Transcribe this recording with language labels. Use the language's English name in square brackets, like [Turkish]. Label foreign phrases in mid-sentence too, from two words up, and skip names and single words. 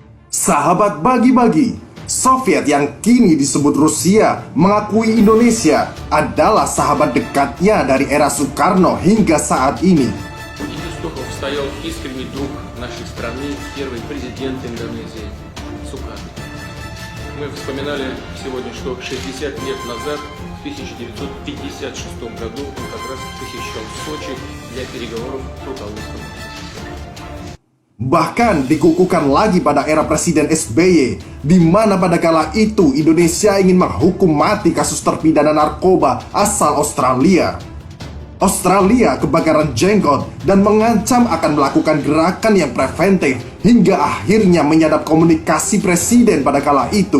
[Indonesian] Sahabat bagi-bagi, Soviet yang kini disebut Rusia mengakui Indonesia adalah sahabat dekatnya dari era Soekarno hingga saat ini. [Russian] Евстухов стоял искренний друг нашей страны, первый президент Индонезии Сукарно. Мы вспоминали сегодня, что 60 лет назад, в 1956 году, он как раз посещал Сочи для переговоров с руководством. [Indonesian] Bahkan dikukuhkan lagi pada era Presiden SBY, di mana pada kala itu Indonesia ingin menghukum mati kasus terpidana narkoba asal Australia. Australia kebakaran jenggot dan mengancam akan melakukan gerakan yang preventif hingga akhirnya menyadap komunikasi presiden pada kala itu.